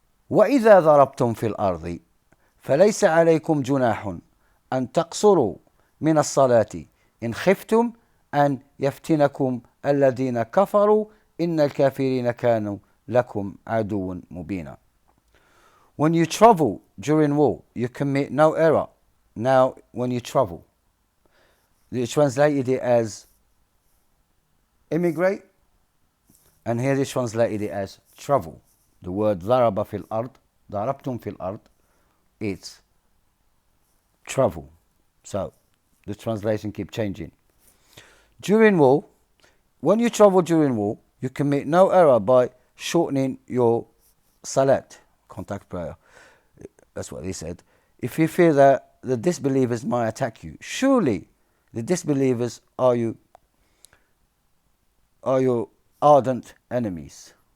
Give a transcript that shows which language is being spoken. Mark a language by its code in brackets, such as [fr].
[ar] وإذا ضربتم في الأرض فليس عليكم جناح أن تقصروا من الصلاة إن خفتم أن يفتنكم الذين كفروا إن الكافرين كانوا لكم عدوا مبينا. [en] When you travel during war, you commit no error. Now, when you travel, they translated it as immigrate, and here they translated it as travel. The word [ar] ضرب في الأرض, ضربتم في الأرض, [en] it's travel. So, the translation keep changing. During war, when you travel during war, you commit no error by shortening your salat, contact prayer. That's what they said. If you fear that the disbelievers might attack you, surely the disbelievers are your ardent enemies.